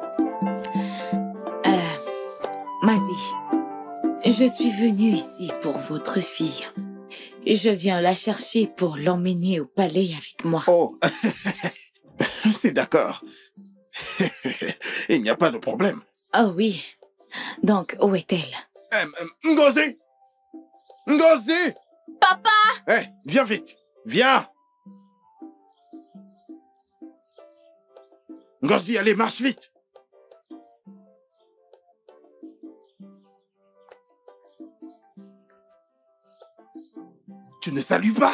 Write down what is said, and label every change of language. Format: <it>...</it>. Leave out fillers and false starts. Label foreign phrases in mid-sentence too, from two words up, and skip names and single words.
<fr>Mazi, je suis venue ici pour votre fille. Je viens la chercher pour l'emmener au palais avec moi. Oh, c'est d'accord. Il n'y a pas de problème. Oh oui. Donc, où est-elle? Ngozi! Ngozi! Papa! Hé, viens vite. Viens. Ngozi, allez, marche vite. Tu ne salues pas?</fr>